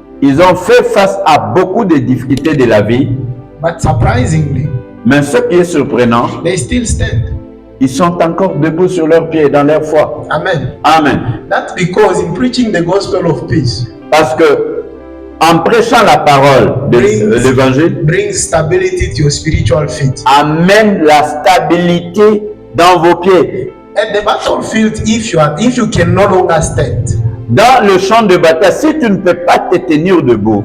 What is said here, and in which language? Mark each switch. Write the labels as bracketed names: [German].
[French] Ils ont fait face à beaucoup de difficultés de la vie. [English] but surprisingly, [French] Mais ce qui est surprenant, [English] they still stand. [French] ils sont encore debout sur leurs pieds dans leur foi. Amen. Amen. [English] That's because in preaching the gospel of peace [French] Parce que en prêchant la parole de l'évangile, [English] brings stability to your spiritual feet. [French] amène la stabilité dans vos pieds. [English] At the battlefield, if you can no longer stand, [French] Dans le champ de bataille, si tu ne peux pas te tenir debout,